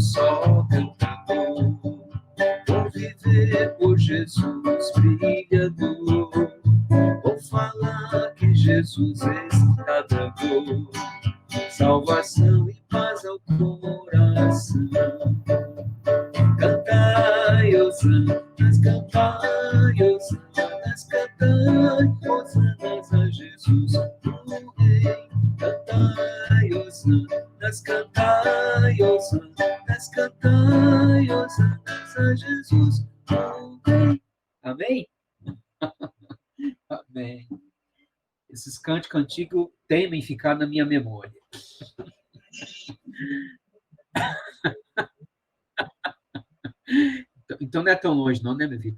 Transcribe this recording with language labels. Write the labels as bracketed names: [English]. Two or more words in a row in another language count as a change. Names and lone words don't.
[Portuguese] ó cantador, vou viver por Jesus brilhador, vou falar que Jesus está dando salvação e paz ao coração. Cantai, hosanas, cantai, hosanas, cantai, hosanas a Jesus, o Rei. Cantai, hosanas, cantai, hosanas, cantai, hosanas a Jesus, o Rei. Amém? Amém. Esses cânticos antigos temem ficar na minha memória. Então não é tão longe, não, né, meu filho?